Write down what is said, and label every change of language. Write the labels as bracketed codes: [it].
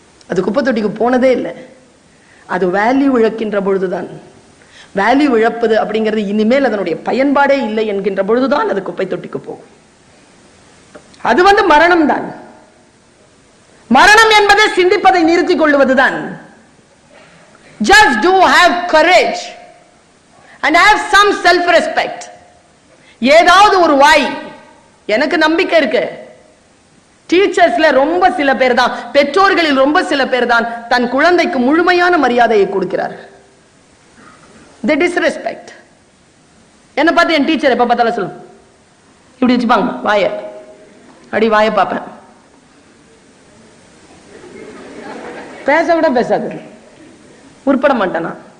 [ta] அது குப்பை தொட்டிக்கு போனதே இல்லை. அது வேல்யூ இழக்கின்ற பொழுதுதான், வேல்யூ இழப்பது அப்படிங்கிறது இனிமேல் அதனுடைய பயன்பாடே இல்லை என்கின்ற பொழுதுதான் அது குப்பை தொட்டிக்கு போகும். அது வந்து மரணம் தான். மரணம் என்பதை சிந்திப்பதை நிறுத்திக் கொள்வதுதான். [en] Just do have courage and have some self respect. [ta] ஏதாவது ஒரு வாய், எனக்கு நம்பிக்கை இருக்கு, டீச்சர்ஸ்ல ரொம்ப சில பேர் தான், பெற்றோர்களில் ரொம்ப சில பேர் தான் தன் குழந்தைக்கு முழுமையான மரியாதையை கொடுக்கிறார். [en] They disrespect. [ta] என்ன பார்த்து என் டீச்சர் எப்ப பார்த்தாலும் சொல்லும், இப்படி வச்சுப்பாங்க வாய, அப்படி வாய பார்ப்பேன், பேச விட பேசாது, உருப்பட மாட்டேனா?